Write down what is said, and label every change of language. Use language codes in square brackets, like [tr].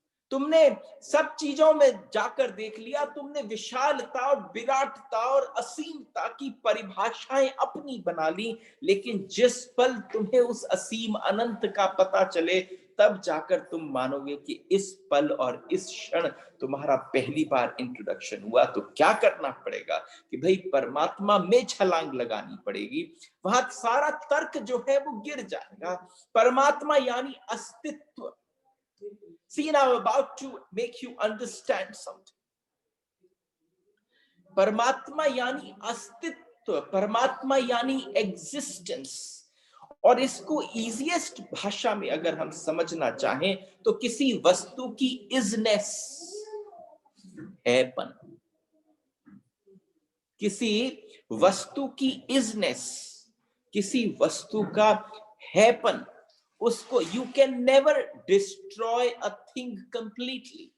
[hi] तुमने सब चीजों में जाकर देख लिया, तुमने विशालता और विराटता और असीमता की परिभाषाएं अपनी बना ली, लेकिन जिस पल तुम्हें उस असीम अनंत का पता चले, तब जाकर तुम मानोगे कि इस पल और इस क्षण तुम्हारा पहली बार इंट्रोडक्शन हुआ। तो क्या करना पड़ेगा कि भाई परमात्मा में छलांग लगानी पड़ेगी। वहां सारा तर्क जो है वो गिर जाएगा। परमात्मा यानी अस्तित्व। [en] See, now I'm about to make you understand something. [hi] परमात्मा यानी अस्तित्व, परमात्मा यानी एग्जिस्टेंस। और इसको इजीएस्ट भाषा में अगर हम समझना चाहें तो किसी वस्तु की इजनेस, हैपन, किसी वस्तु की इजनेस, किसी वस्तु का हैपन, उसको [en] You can never destroy a thing completely.